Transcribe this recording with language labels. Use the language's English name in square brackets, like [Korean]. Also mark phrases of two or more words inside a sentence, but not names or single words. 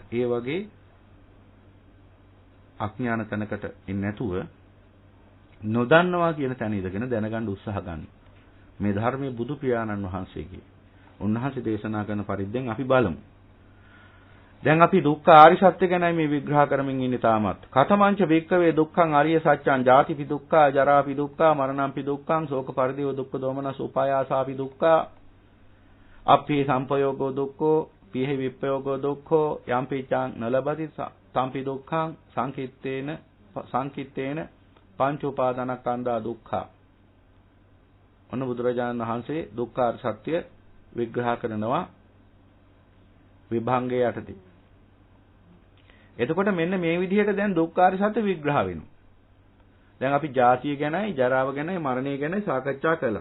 [Sinhala] ඒ වගේ අඥාන තැනකට එන්නේ නැතුව නොදන්නවා කියන තැන ඉඳගෙන දැනගන්න උත්සාහ ගන්න. මේ ධර්මයේ බුදු පියාණන් වහන්සේගේ උන්වහන්සේ දේශනා කරන පරිද්දෙන් අපි බලමු. දැන් අපි දුක්ඛ ආරි සත්‍ය ගැනයි මේ විග්‍රහ කරමින් ඉන්නේ තාමත්. [Pali] කතමංච වික්කවේ දුක්ඛං ආරිය සත්‍යං ජාතිපි දුක්ඛා ජරාපි දුක්ඛා මරණම්පි දුක්ඛං ශෝක පරිදේව දුක්ඛ දෝමනස් උපායාසාපි දුක්ඛා අප්පේ සම්පයෝගෝ දුක්ඛෝ පිහෙ විප්පයෝගෝ දුක්ඛෝ යම්පි චං නලබති සම්පි දුක්ඛං සංකිට්ඨේන පංච උපාදානස්කන්ධා දුක්ඛා. [Sinhala] ඔන්න බුදුරජාණන් වහන්සේ දුක්ඛ ආරි සත්‍ය විග්‍රහ කරනවා විභංගයේ යටතේ. එතකොට මෙන්න මේ විදිහට දැන් දුක්ඛාරි සත්‍ය විග්‍රහ වෙනවා. දැන් අපි ජාතිය ගැනයි, ජරාව ගැනයි, මරණය ගැනයි සාකච්ඡා කළා.